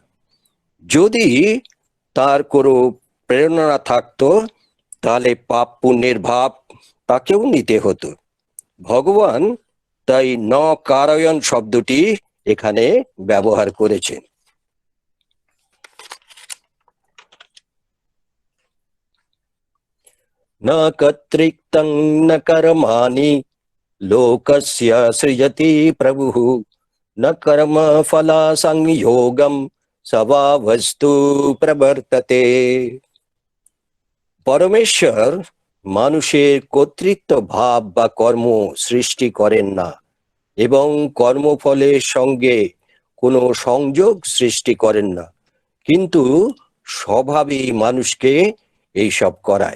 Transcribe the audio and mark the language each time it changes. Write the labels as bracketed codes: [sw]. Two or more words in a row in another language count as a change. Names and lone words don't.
[bn] যদি তার কোনো প্রেরণা থাকতো, তাহলে পাপ পুণ্যের ভাব তাকেও নিতে হতো। ভগবান তাই [sa] ন কারয়ন [bn] শব্দটি এখানে ব্যবহার করেছেন। [sa] न कर्तृक्तं न कर्माणि लोकस्य सृजति प्रभुः न कर्म फला संयोगम स्वभावस्तु प्रवर्तते। [bn] পরমেশ্বর মানুষের কর্তৃত্ব ভাব বা কর্ম সৃষ্টি করেন না এবং কর্মফলের সঙ্গে কোনো সংযোগ সৃষ্টি করেন না, কিন্তু স্বভাবই মানুষকে এইসব করায়।